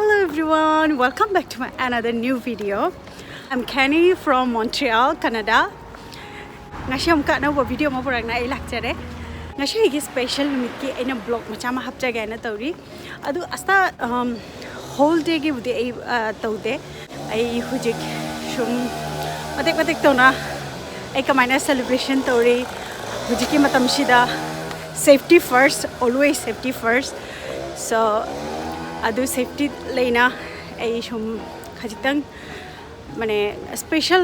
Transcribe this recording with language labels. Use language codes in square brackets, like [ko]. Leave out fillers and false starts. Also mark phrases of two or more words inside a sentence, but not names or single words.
[en] everyone, welcome back to my another new video. I'm Canny from Montreal, Canada. [mni] Ngashi am kana bo video ma purang na ai lakchare. Ngashi gi [en] special meet [mni] ki aina vlog macha ma hapcha ga na tawri. Adu asta [en] whole day [mni] gi budi ai tawde. Ai hujik shum matek to na ai kamaina celebration tawri. Hujiki matam shida [en] safety first, always safety first. [mni] So adu safety leina ai shum khajitang mane special